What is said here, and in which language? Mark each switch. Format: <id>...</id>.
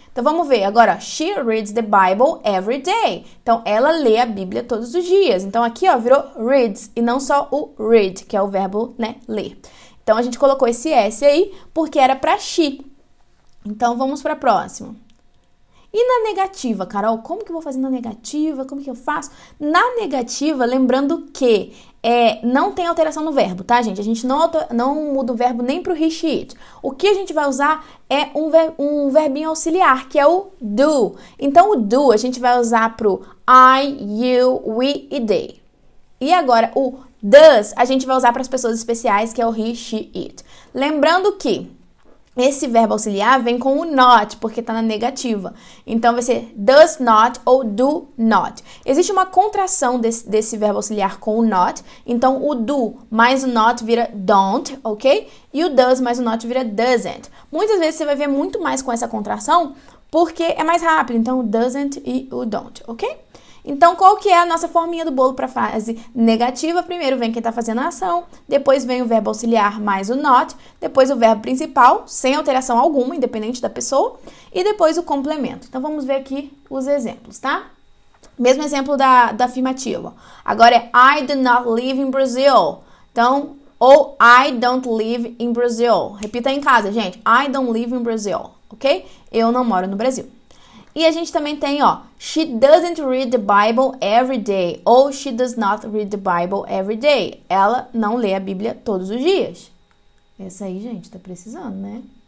<pt>Então, vamos ver agora,</pt> <en>she reads the Bible every day.</en> <pt>Então, ela lê a Bíblia todos os dias. Então, aqui, ó, virou reads e não só o read, que é o verbo, né, ler. Então, a gente colocou esse S aí porque era para she. Então, vamos para a próxima. E na negativa, Carol, como que eu vou fazer na negativa? Como que eu faço? Na negativa, lembrando que não tem alteração no verbo, tá, gente? A gente não muda o verbo nem pro he, she, it. O que a gente vai usar é um verbinho auxiliar, que é o do. Então, o do a gente vai usar pro I, you, we e they. E agora, o does a gente vai usar para as pessoas especiais, que é o he, she, it. Lembrando que esse verbo auxiliar vem com o not, porque está na negativa. Então, vai ser does not ou do not. Existe uma contração desse verbo auxiliar com o not. Então, o do mais o not vira don't, ok? E o does mais o not vira doesn't. Muitas vezes você vai ver muito mais com essa contração, porque é mais rápido. Então, o doesn't e o don't, ok? Então, qual que é a nossa forminha do bolo para frase negativa? Primeiro vem quem está fazendo a ação, depois vem o verbo auxiliar mais o not, depois o verbo principal, sem alteração alguma, independente da pessoa, e depois o complemento. Então, vamos ver aqui os exemplos, tá? Mesmo exemplo da afirmativa. Agora é</pt> <en>I do not live in Brazil.</en> <pt>Então, ou</pt> <en>I don't live in Brazil.</en> <pt>Repita aí em casa, gente.</pt> <en>I don't live in Brazil, ok?</en> <pt>Eu não moro no Brasil. E a gente também tem, ó,</pt> <en>she doesn't read the Bible every day. Ou she does not read the Bible every day.</en> <pt>Ela não lê a Bíblia todos os dias. Essa aí, gente, tá precisando, né?</pt>